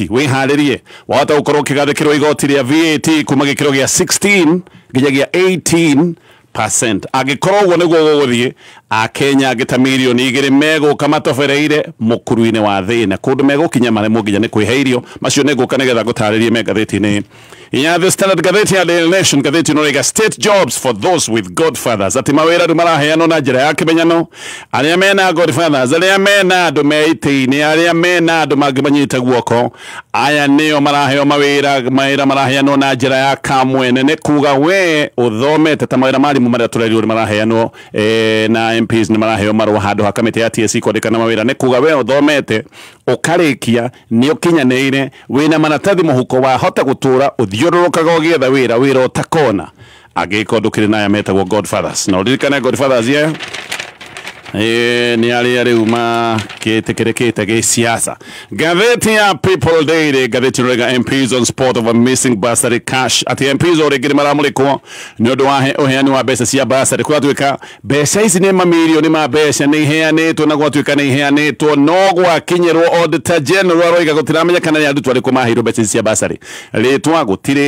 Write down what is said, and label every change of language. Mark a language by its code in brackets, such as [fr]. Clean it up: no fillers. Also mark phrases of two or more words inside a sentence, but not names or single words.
[ki] Wĩharĩrie, wahota gũkorwo ũkĩgathĩkĩrwo igoti rĩa VAT kuma gĩkĩro gĩa 16 nginyagia 18%. Agĩkorwo ũguo nĩguo gũgũthiĩ, Akenya ngĩta mirioni 2 megũka matobereire mũkuru-inĩ wa thĩna, kũndũ megũkinya maremwo nginya nĩ kwĩhe irio. Macio nĩ ngũka nĩgetha ngũtarĩrie me ngathĩti-inĩ ya The Standard. Gatheti ya Daily Nation, gatheti ĩno rĩga [en] state jobs for those with godfathers. [ki] Atĩ mawĩra rĩu maraheanwo na njĩra ya kĩmenyano. Arĩa mena godfathers, arĩa mena andũ meitĩ-inĩ, arĩa mena andũ mangĩmanyita guoko, aya nĩo maraheo mawĩra maraheanwo na njĩra ya kamwene. Nĩ kuga we ũthomete ta mawĩra marimũ marĩa tũrerirwo nĩ maraheanwo na MPs nĩ maraheo marũa handũ ha kamĩtĩ ya TSC kwandĩkana mawĩra. Nĩ kuga we ũthomete ũkarĩkia nĩ ũkinyanĩire wĩna maratathi mũhuko wahota gũtũra ũthiũrũrũkaga ũgĩetha wĩra ũtakona, angĩkorwo ndũkĩrĩ na aya metagwo godfathers. Na ũririkane godfathers ni arĩa rĩu makĩtĩkĩrĩkĩte gĩsiasa. Gatheti ya People Daily, gatheti rĩga [en] MPs on spot of a missing bursary cash. [ki] Ati MPs o rĩngĩ maramũrĩkwo nĩ ũndũ wa ũheani wa mbeca cia bursary. Kũratuĩka mbeca ici nĩ mamirioni ma mbeca nĩ iheanĩtwo, na gwatuĩka nĩ iheanĩtwo no gwakinyĩrwo [en] Auditor General [ki] roiga gũtiramenyekana nĩ arutwo arĩkũ maheirwo mbeca cia bursary.